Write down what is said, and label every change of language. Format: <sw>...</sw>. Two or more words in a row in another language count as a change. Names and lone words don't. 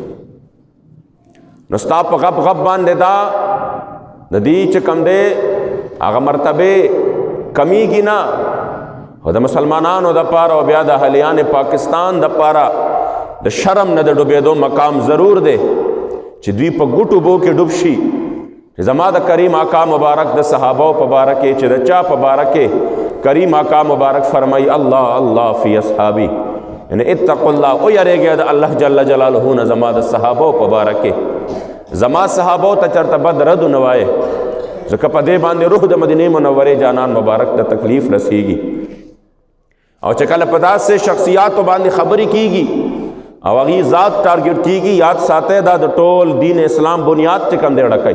<ps>نو ستا په غب غب باندې دا د دې چې کوم دی هغه مرتبې کمیږي نه او د مسلمانانو دپاره او بیا د اهلیان پاکستان دپاره د شرم نه د ډوبېدو مقام ضرور دی چې دوی په ګوټو بو کې ډوب شي چې زما د کریم آقا مبارک د صحابو په باره کې چې د چا په باره کې کریم آقا مبارک فرمائی</ps> <ar>اللہ اللہ فی اصحابی،</ar> <ps>یعنی</ps> <ar>اتقوا اللہ</ar> <ps>او یریږئ د الله</ps> <ar>جل جلاله</ar> <ps>نه زما د صحابو په باره کې زما صحابو ته چرته بد رد نه وایې ځکه په دې باندې روح د مدینې منورې جانان مبارک ته تکلیف رسیږي او چې کله په داسې شخصیاتو باندې خبرې کیږي او هغې ذات ټارګټ کیږي یاد ساتئ دا د ټول دین اسلام بنیاد چې کوم دی ډکوي.</ps>